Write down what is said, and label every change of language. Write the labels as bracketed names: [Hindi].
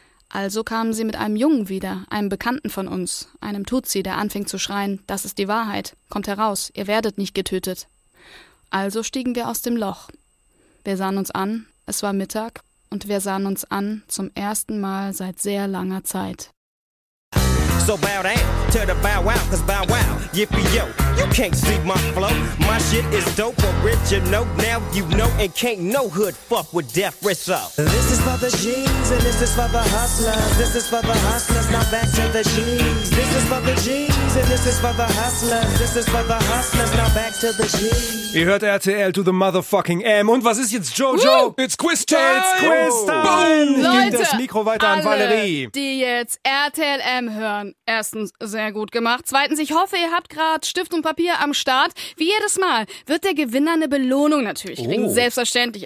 [German] Also kamen sie mit einem Jungen wieder, einem Bekannten von uns, einem Tutsi, der anfing zu schreien, das ist die Wahrheit, kommt heraus, ihr werdet nicht getötet. Also stiegen wir aus dem Loch. Wir sahen uns an, es war Mittag, und wir sahen uns an zum ersten Mal seit sehr langer Zeit. [English] So bow down to the bow wow, cause bow wow, yippee-yo, you can't see my flow, my shit is dope, original, now you know, and can't no hood fuck with Death Rizzo. This is for the G's, and this is for the hustlers, this is for the hustlers, now back to the G's. This is for the G's, and this is for the hustlers, this is for the hustlers, now back to the G's. [German] Ihr hört RTL [English] to the motherfucking [German] M. Und was ist jetzt, Jojo? Woo! [English] It's Quiz Time! It's Quiz Time! Boom! [German] Leute, das Mikro weiter alle, an Valerie. Die jetzt RTL M hören. Erstens, sehr gut gemacht. Zweitens, ich hoffe, ihr habt gerade Stift und Papier am Start. Wie jedes Mal wird der Gewinner eine Belohnung natürlich kriegen. Selbstverständlich.